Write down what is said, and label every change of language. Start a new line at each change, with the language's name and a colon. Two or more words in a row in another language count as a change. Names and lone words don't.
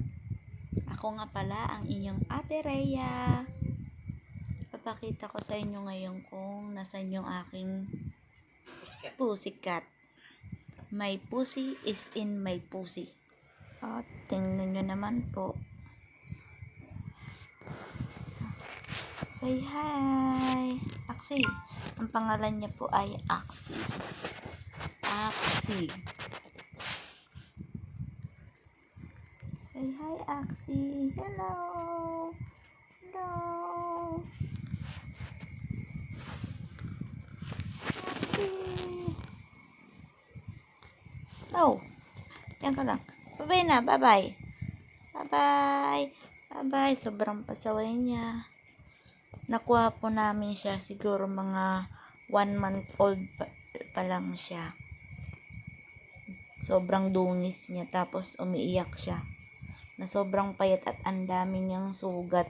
Filipino: Ako nga pala ang inyong Ate Rhea. Papakita ko sa inyo ngayon kung nasan yung aking pussycat.
English: My pussy is in my pussy.
Filipino: At tingnan nyo naman po.
English: Say hi!
Filipino: Axie. Ang pangalan niya po ay Axie.
English: Axie. Say hi, Axie. Hello. Hello. Axie.
Filipino: Oh. Yan ka lang.
English: Bye-bye na. Bye-bye. Bye-bye. Bye-bye.
Filipino: Sobrang pasaway niya. Nakuha po namin siya. Siguro mga 1 month old pa lang siya. Sobrang dungis niya. Tapos umiiyak siya. Na sobrang payat at ang dami niyang sugat.